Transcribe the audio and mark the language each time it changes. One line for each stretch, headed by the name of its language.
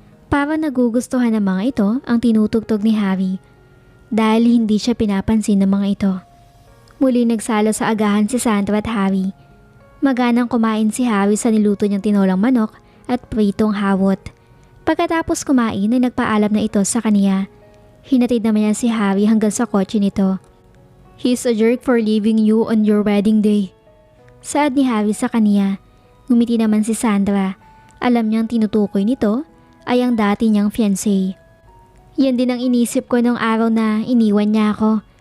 Filipino: Para nagugustuhan ng mga ito ang tinutugtog ni Harry dahil hindi siya pinapansin ng mga ito. Muli nagsalo sa agahan si Sandra at Harry. Maganang kumain si Harry sa niluto niyang tinolang manok at pritong hawot. Pagkatapos kumain ay nagpaalam na ito sa kaniya. Hinatid naman niya si Harry hanggang sa kotse nito.
English: "He's a jerk for leaving you on your wedding day."
Filipino: Saad ni Harry sa kaniya. Ngumiti naman si Sandra. Alam niyang tinutukoy nito ay ang dati niyang fiancé. "Yan din ang inisip ko nung araw na iniwan niya ako.